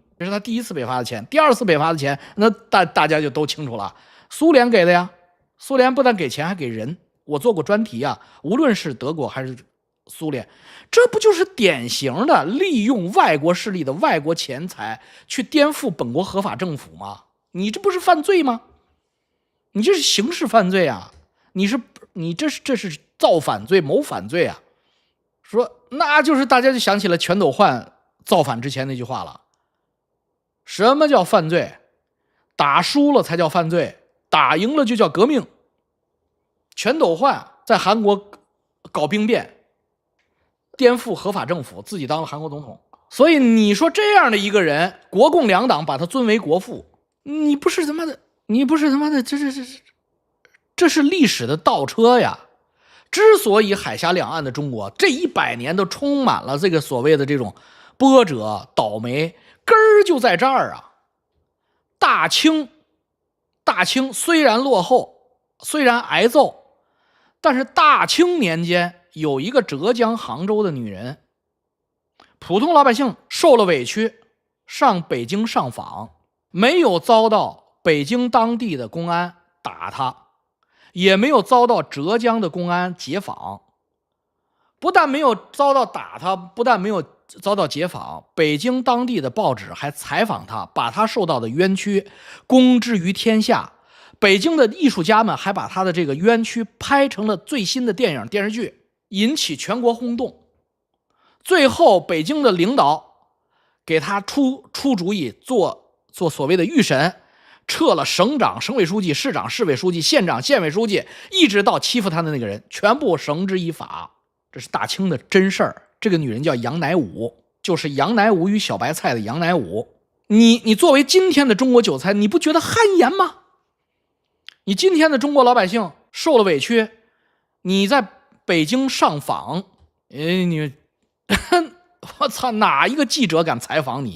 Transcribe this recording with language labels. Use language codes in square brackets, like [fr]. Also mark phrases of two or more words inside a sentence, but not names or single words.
[zh] 這是他第一次北伐的錢。第二次北伐的錢，那大家就都清楚了，蘇聯給的呀。蘇聯不但給錢，還給人。我做過專題啊，無論是德國還是蘇聯，這不就是典型的利用外國勢力的外國錢財去顛覆本國合法政府嗎？你這不是犯罪嗎？你這是刑事犯罪啊！你這是造反罪、謀反罪啊！說那就是大家就想起了全斗煥造反之前那句話了。什麼叫犯罪？打輸了才叫犯罪，打贏了就叫革命。全斗煥在韓國搞兵變，顛覆合法政府，自己當了韓國總統。所以你說這樣的一個人，國共兩黨把他尊為國父，你不是他媽的，這是歷史的倒車呀！之所以海峽兩岸的中國這100年都充滿了這個所謂的這種波折倒霉，根兒就在這兒啊！大清雖然落後，雖然挨揍，但是大清年間有一個浙江杭州的女人，普通老百姓受了委屈，上北京上訪，沒有遭到北京當地的公安打他，也沒有遭到浙江的公安解訪。不但沒有遭到打他，不但沒有遭到解訪，北京當地的報紙還採訪他，把他受到的冤屈公之於天下， 北京的藝術家們還把他的這個冤屈拍成了最新的電影電視劇，引起全國轟動。最後北京的領導給他出主意，做所謂的预審，撤了省長、省委書記、市长、市委書記、县长、县委書記，一直到欺負他的那個人，全部繩之以法。這是大清的真事兒。這個女人叫楊乃武，就是杨乃武與小白菜的杨乃武。你作為今天的中國韭菜，你不覺得汗顏嗎？你今天的中國老百姓受了委屈，你在北京上訪，我操，哪一個記者敢採訪你？